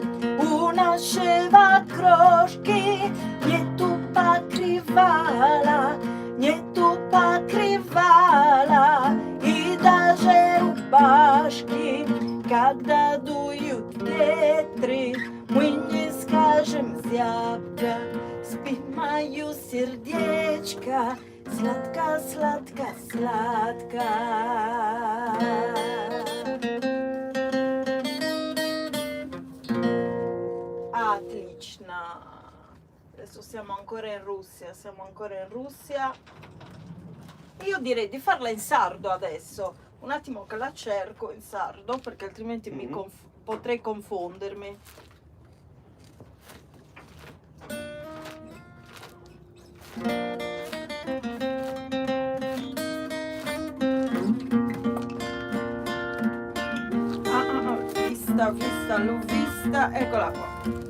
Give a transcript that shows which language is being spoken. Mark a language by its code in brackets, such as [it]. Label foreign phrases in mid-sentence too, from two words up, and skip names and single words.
[ru] У нашего крошки нету покрывала, нету покрывала, и даже Когда дуют ветры, мы не скажем зябко. Спит мое сердечко, сладко, сладко, сладко. Отлично. [it] Adesso siamo ancora in Russia, Io direi di farla in sardo adesso. Un attimo che la cerco in sardo, perché altrimenti potrei confondermi. L'ho vista, eccola qua.